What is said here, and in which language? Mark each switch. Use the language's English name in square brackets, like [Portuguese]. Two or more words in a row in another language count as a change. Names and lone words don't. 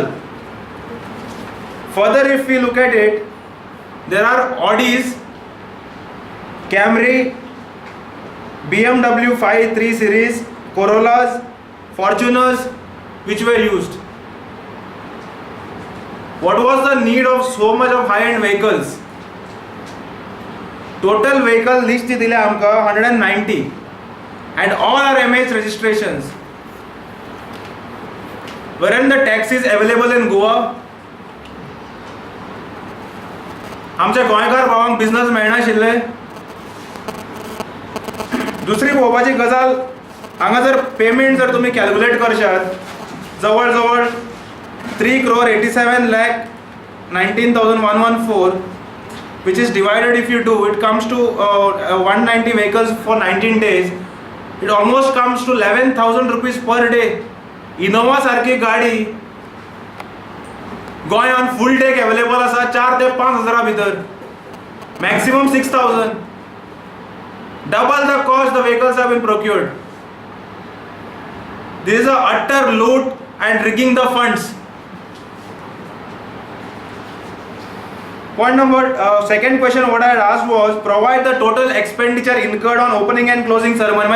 [English] Further, if we look at it, there are Audis, Camry, BMW 5 Series, Corollas, Fortuners which were used. What was the need of so much of high-end vehicles? Total vehicle list [Konkani] दिले आमकां [English] 190 and all are MH registrations. Weren't the taxis available in Goa? [Konkani] आमच्या गोंयकार भावांक बिझनेस मेळनाशिल्ले. दुसरी पळोवपाची गजाल, हांगा जर पेमेंट जर तुमी कॅल्क्युलेट करशात, जवळ जवळ 3 crore 87 lakh 19,114, [English] which is divided, if you do, it comes to 190 vehicles for 19 days. It almost comes to 11,000 rupees per day. [Konkani] Innova सारखी गाडी गोंयान [English] full day available [Konkani] आसा 4 ते 5,000 भितर, [English] maximum 6,000. Double the cost the vehicles have been procured. This is a utter loot and rigging the funds. Point number second question what I had asked was, provide the total expenditure incurred on opening and closing ceremony.